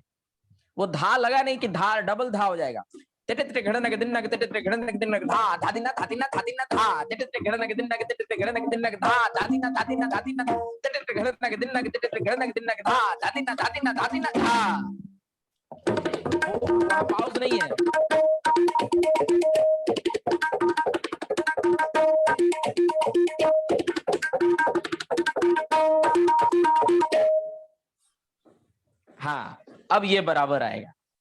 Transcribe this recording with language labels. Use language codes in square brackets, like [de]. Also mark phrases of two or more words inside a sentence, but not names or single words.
[hi] वो धा लगा नहीं कि धा डबल धा हो जाएगा। तेटे तेटे घड़नक दिन नक तेटे तेटे घड़नक दिन नक धा धादिना धादिना धादिना धा तेटे तेटे घड़नक दिन नक तेटे तेटे घड़नक दिन नक धा धादिना धादिना धादिना तेटे तेटे घड़नक दिन नक तेटे तेटे घड़नक दिन नक धा धादिना धादिना धादिना धा। पाउस नहीं है। हाँ, अब ये बराबर आएगा।